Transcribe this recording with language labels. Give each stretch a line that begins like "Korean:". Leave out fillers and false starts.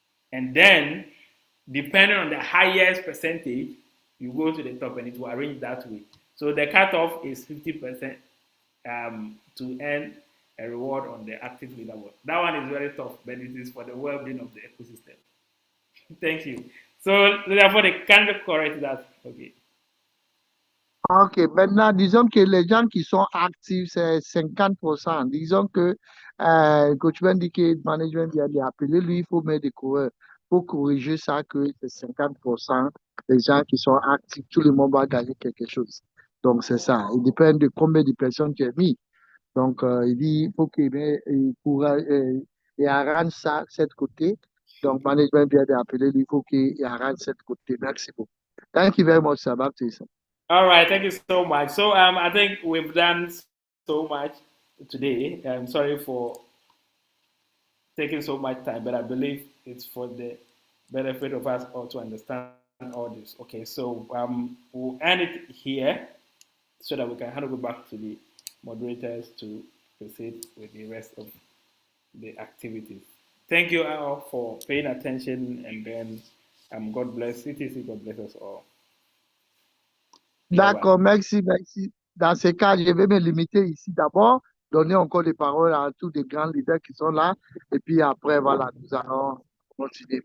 English: And then, depending on the highest percentage, you go to the top and it will arrange that way. So the cutoff is 50% to earn a reward on the active leaderboard. That one is very tough, but it is for the well-being of the ecosystem. Thank you. So therefore, they can correct that. Okay.
French: Ok, maintenant, disons que les gens qui sont actifs, c'est 50%. Disons que coach Ben dit que le management vient d'appeler, lui, il faut mettre des coureurs. Pour corriger ça, que c'est 50% des gens qui sont actifs, tout le monde va gagner quelque chose. Donc, c'est ça. Il dépend de combien de personnes tu as mis. Donc, il dit il faut qu'il arrange ça, cette côté. Donc, management vient d'appeler, lui, il faut qu'il arrange cette côté. Merci beaucoup.
English: Thank you very much, sir. Back to you, sir. All right, thank you so much. So I think we've done so much today. I'm sorry for taking so much time, but I believe it's for the benefit of us all to understand all this. Okay, so we'll end it here so that we can hand over back to the moderators to proceed with the rest of the activities. Thank you all for paying attention, and then God bless CTC, God bless us all.
French: D'accord, merci, merci. Dans ce cas, je vais me limiter ici d'abord, donner encore les paroles à tous les grands leaders qui sont là, et puis après, voilà, nous allons continuer.